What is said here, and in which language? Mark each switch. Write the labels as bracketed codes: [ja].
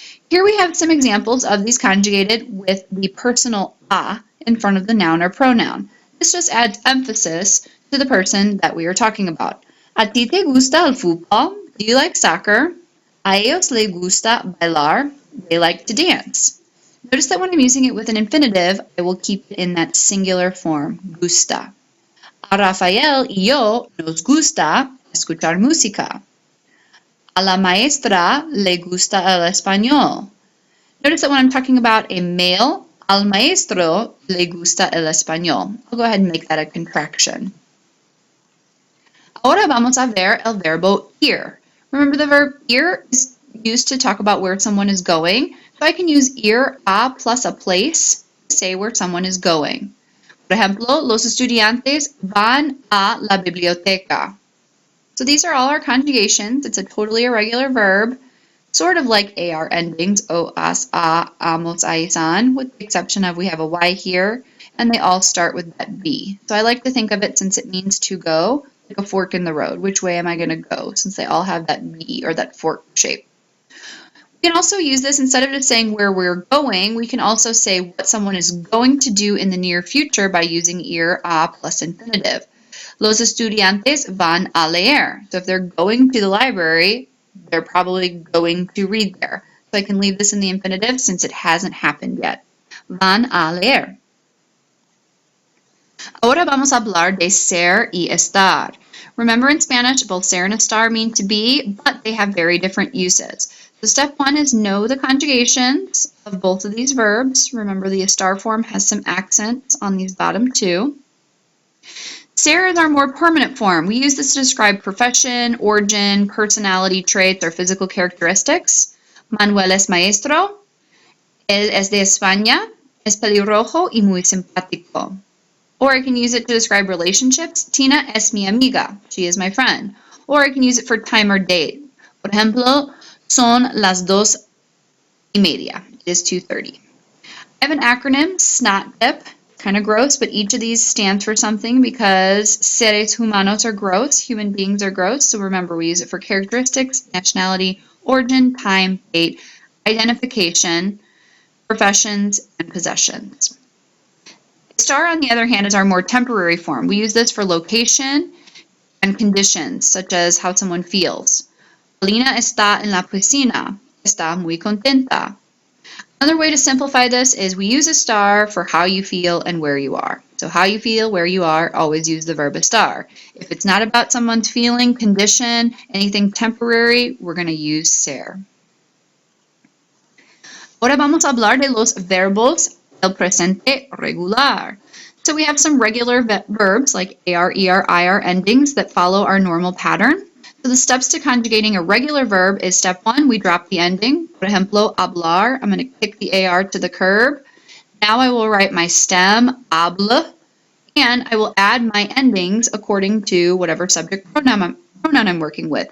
[en] Here we have some examples of these conjugated with the personal a in front of the noun or pronoun. This just adds emphasis to the person that we are talking about. [es] ¿A ti te gusta el fútbol? [en] Do you like soccer? [es] A ellos les gusta bailar. [en] They like to dance. Notice that when I'm using it with an infinitive, I will keep it in that singular form, gusta. [es] A Rafael y yo nos gusta escuchar música. A la maestra le gusta el español. [en] Notice that when I'm talking about a male, [es] al maestro le gusta el español. [en] I'll go ahead and make that a contraction. [es] Ahora vamos a ver el verbo ir. [en] Remember the verb ir is used to talk about where someone is going. So I can use ir a plus a place to say where someone is going. [es] Por ejemplo, los estudiantes van a la biblioteca. [en] So these are all our conjugations. It's a totally irregular verb, sort of like AR endings, o, as, a, amos, ais, an, with the exception of we have a Y here, and they all start with that B. So I like to think of it, since it means to go, like a fork in the road. Which way am I going to go, since they all have that B or that fork shape? We can also use this, instead of just saying where we're going, we can also say what someone is going to do in the near future by using ir, a plus infinitive. [es] Los estudiantes van a leer. [en] So if they're going to the library, they're probably going to read there. So I can leave this in the infinitive since it hasn't happened yet. [es] Van a leer. Ahora vamos a hablar de ser y estar. [en] Remember, in Spanish, both ser and estar mean to be, but they have very different uses. So step one is know the conjugations of both of these verbs. Remember, the estar form has some accents on these bottom two. Ser is our more permanent form. We use this to describe profession, origin, personality traits, or physical characteristics. [es] Manuel es maestro. Él es de España. Es pelirrojo y muy simpático. [en] Or I can use it to describe relationships. [es] Tina es mi amiga. [en] She is my friend. Or I can use it for time or date. [es] Por ejemplo, son las 2:30. [en] It is 2:30. I have an acronym, SNOTDIP. Kind of gross, but each of these stands for something because [es] seres humanos [en] are gross, human beings are gross. So remember, we use it for characteristics, nationality, origin, time, date, identification, professions, and possessions. Star, on the other hand, is our more temporary form. We use this for location and conditions, such as how someone feels. [es] Alina está en la piscina. Está muy contenta. [en] Another way to simplify this is we use a star for how you feel and where you are. So how you feel, where you are, always use the verb estar. If it's not about someone's feeling, condition, anything temporary, we're going to use ser. [es] Ahora vamos a hablar de los verbos del presente regular. [en] So we have some regular verbs like AR, ER, IR endings that follow our normal pattern. So the steps to conjugating a regular verb is step one, we drop the ending. [es] Por ejemplo, [en] hablar, I'm going to kick the AR to the curb. Now I will write my stem, hable, and I will add my endings according to whatever subject pronoun I'm working with.